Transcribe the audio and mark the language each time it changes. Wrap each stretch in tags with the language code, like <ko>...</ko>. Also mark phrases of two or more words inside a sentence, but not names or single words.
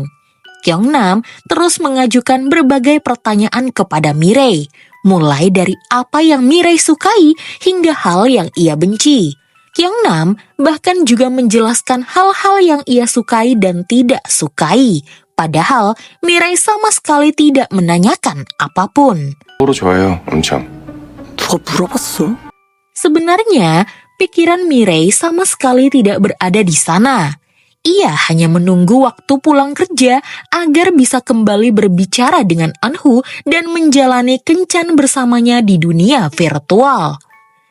<id>Kyungnam terus mengajukan berbagai pertanyaan kepada Mirei, mulai dari apa yang Mirei sukai hingga hal yang ia benci. Kyungnam bahkan juga menjelaskan hal-hal yang ia sukai dan tidak sukai, padahal Mirei sama sekali tidak menanyakan apapun.</id> <ko>서로 좋아요, 엄청. 누가 물어봤어?</ko> <id>Sebenarnya, pikiran Mirei sama sekali tidak berada di sana. Ia hanya menunggu waktu pulang kerja agar bisa kembali berbicara dengan Anhu dan menjalani kencan bersamanya di dunia virtual.</id>